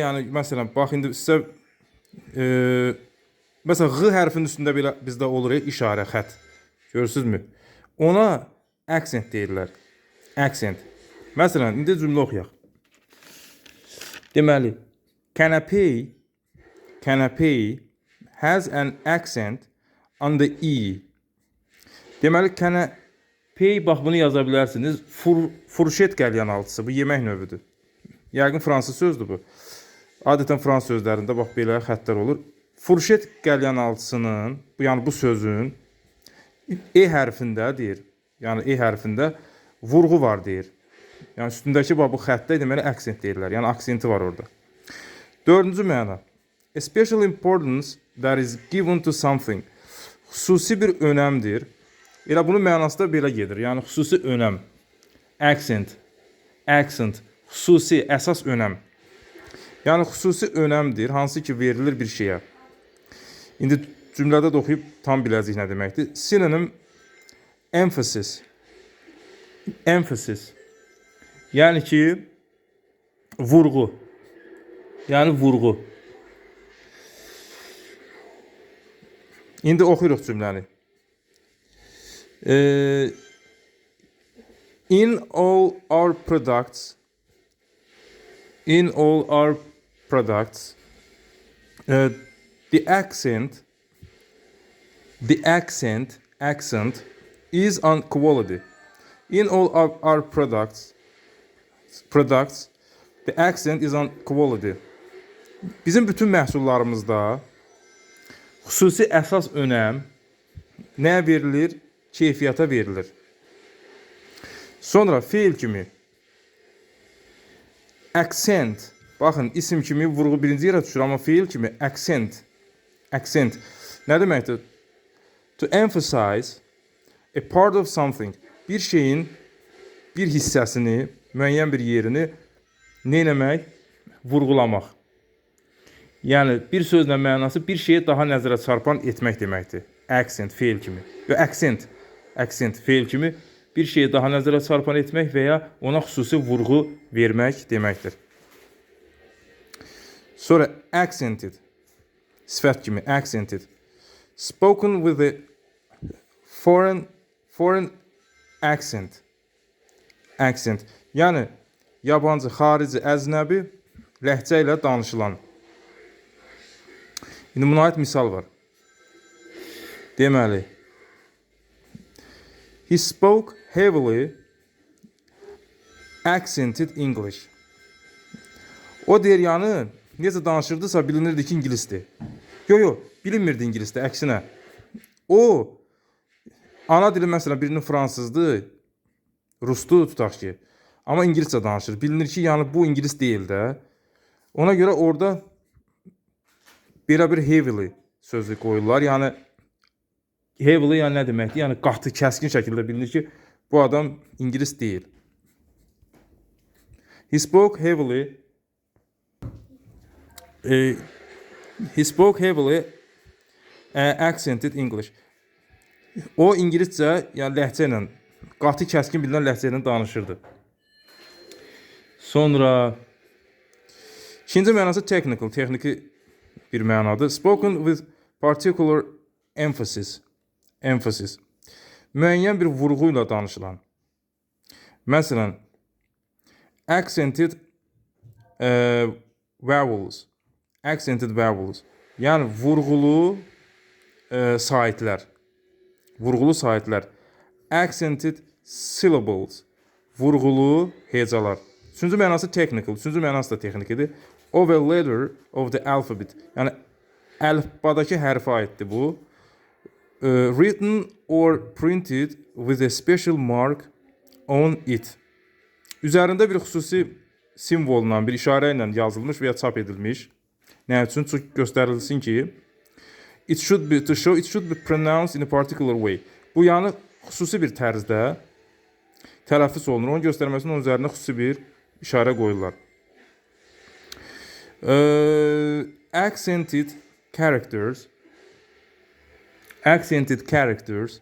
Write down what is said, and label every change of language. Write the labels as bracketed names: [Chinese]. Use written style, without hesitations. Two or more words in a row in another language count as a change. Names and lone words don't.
[Azerbaijani] Yəni, məsələn, bax, indi sizə məsələn, G hərfinin üstündə belə bizdə olur işarə, xət. Görürsünüzmü? Ona accent deyirlər. Accent. Məsələn, indi cümlə oxuyaq. [English] Deməli, canapé has an accent on the E. [Azerbaijani] Deməli, canapé, bax, bunu yaza bilərsiniz. Furşet qəlyanaltısı, bu yemək növüdür. Yəqin fransız sözdür bu. Adətən fransız sözlərində bax belə xəttlər olur. Furşet qəlyanaltısının, yəni bu sözün E hərfində deyir. Yəni E hərfində vurğu var deyir. Yəni üstündəki bax bu xəttə deməli aksent deyirlər. Yəni aksenti var orada. Dördüncü məna. [English] A special importance that is given to something. [Azerbaijani] Xüsusi bir önəmdir. Elə bunun mənası da belə gedir. Yəni xüsusi önəm. [English] Accent. Accent. [Azerbaijani] Xüsusi, əsas önəm. Yəni xüsusi önəmdir, hansı ki verilir bir şeyə. İndi cümlədə də oxuyub tam biləcəyik nə deməkdir. [English] Synonym emphasis. Emphasis. [Azerbaijani] Yəni ki vurğu. Yəni vurğu. İndi oxuyuruq cümləni. [English] In all our products, the accent is on quality. In all our products, the accent is on quality. [Azerbaijani] Bizim bütün məhsullarımızda xüsusi əsas önəm nəyə verilir? Keyfiyyata verilir. Sonra feil kimi accent. Baxın, isim kimi vurğu birinci yerə düşür, amma feil kimi accent. Accent. Nə deməkdir? [English] To emphasize a part of something. [Azerbaijani] Bir şeyin bir hissəsini, müəyyən bir yerini nə etmək? Vurğulamaq. Yəni bir sözlə mənası bir şeyi daha nəzərə çarpan etmək deməkdir. Accent feil kimi. Accent feil kimi bir şeyi daha nəzərə çarpan etmək və ya ona xüsusi vurğu vermək deməkdir. Sonra accented. Sifət kimi accented. [English] Spoken with a foreign accent. Accent. [Azerbaijani] Yəni yabancı, xarici, əznəbi ləhcə ilə danışılan. İndi buna aid misal var. Deməli, [English] he spoke heavily accented English. [Azerbaijani] O deyir, yəni necə danışırdısa bilinirdi ki, ingilisdir. Yox, bilinmirdi ingilisdir, əksinə. O, ana dili məsələn birinin fransızdır, rusdur tutaq ki, amma ingiliscə danışır. Bilinir ki, yəni bu ingilis deyil də. Ona görə orada belə bir heavily sözü qoyurlar. Yəni heavily yəni nə deməkdir? Yəni qatı, kəskin şəkildə bilinir ki, bu adam ingilis deyil. [English] He spoke heavily accented English. [Azerbaijani] O ingiliscə, yəni ləhcə ilə, qatı, kəskin bilinən ləhcə ilə danışırdı. Sonra ikinci mənası technical, texniki bir mənadır. [English] Spoken with particular emphasis. [Azerbaijani] Müəyyən bir vurğu ilə danışılan. Məsələn, [English] accented vowels. Accented vowels. [Azerbaijani] Yəni vurğulu saitlər. Vurğulu saitlər. [English] Accented syllables. [Azerbaijani] Vurğulu hecalar. Üçüncü mənası technical. Üçüncü mənası da texnikidir. [English] Of a letter of the alphabet. [Azerbaijani] Yəni əlifbadakı hərfə aiddir bu. [English] Written or printed with a special mark on it. [Azerbaijani] Üzərində bir xüsusi simvolla, bir işarə ilə yazılmış və ya çap edilmiş. Nə üçün? Çünki göstərilsin ki, [English] it should be pronounced in a particular way. [Azerbaijani] Bu yəni xüsusi bir tərzdə tələffüz olunur. Onun göstərməsinin onun üzərinə xüsusi bir işarə qoyurlar. [English] Accented characters.